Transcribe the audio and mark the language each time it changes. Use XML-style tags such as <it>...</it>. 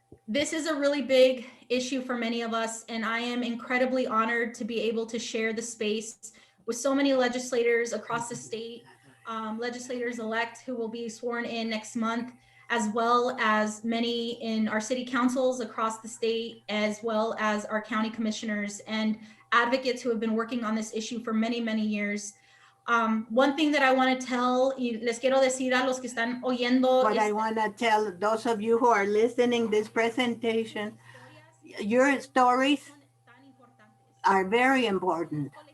<en>This is a really big issue for many of us, and I am incredibly honored to be able to share the space with so many legislators across the state, legislators-elect who will be sworn in next month, as well as many in our city councils across the state, as well as our county commissioners and advocates who have been working on this issue for many, many years. One thing that I want to tell,</en> <es>y les quiero decir a los que están oyendo,</es> <en>What I want to tell those of you who are listening this presentation, your stories are very important.</en>